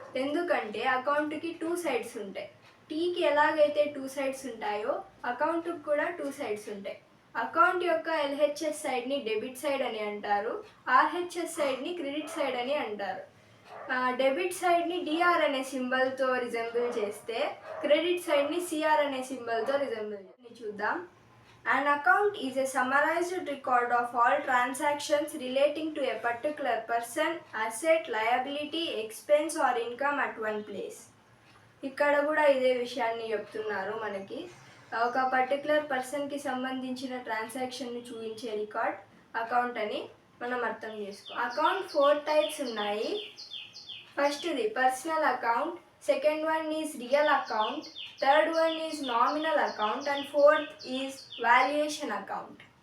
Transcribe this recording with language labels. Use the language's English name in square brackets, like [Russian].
[Telugu] ఎందుకంటే అకౌంట్కి 2 సైడ్స్ ఉంటాయి. టీకి ఎలాగైతే 2 సైడ్స్ ఉంటాయో అకౌంట్కి కూడా 2 సైడ్స్ ఉంటాయి. అకౌంట్ యొక్క ఎల్హెచ్ఎస్ సైడ్ని డెబిట్ సైడ్ అని అంటారు, ఆర్హెచ్ఎస్ సైడ్ని క్రెడిట్ సైడ్ అని అంటారు. డెబిట్ సైడ్ని డిఆర్ అనే సింబల్తో రిజెంబుల్ చేస్తే క్రెడిట్ సైడ్ని సిఆర్ అనే సింబల్తో రిజెంబుల్ చూద్దాం. [English] An account is a summarized record of all transactions relating to a particular person, asset, liability, expense or income at one place. [Telugu] ఇక్కడ కూడా ఇదే విషయాన్ని చెప్తున్నారు. మనకి ఒక పర్టికులర్ పర్సన్కి సంబంధించిన ట్రాన్సాక్షన్ని చూపించే రికార్డ్ అకౌంట్ అని మనం అర్థం చేసుకో. అకౌంట్ 4 టైప్స్ ఉన్నాయి. ఫస్ట్ది personal account, [English] Second one is real account, third one is nominal account and fourth is valuation account.